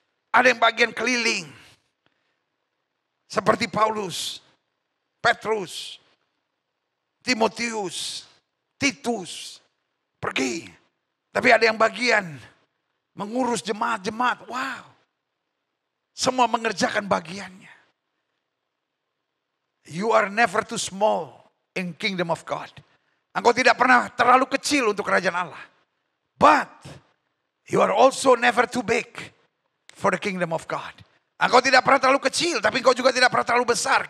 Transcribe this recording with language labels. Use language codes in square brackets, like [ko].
[id] Ada yang bagian keliling. Seperti Paulus, Petrus, Timotius, Titus. Pergi. Tapi ada yang bagian mengurus jemaat-jemaat. Wow. Semua mengerjakan bagiannya. [en] You are never too small in kingdom of God. [id] Engkau tidak pernah terlalu kecil untuk kerajaan Allah. [en] But you are also never too big for the kingdom of God. [id] Engkau tidak pernah terlalu kecil, tapi engkau juga tidak pernah terlalu besar.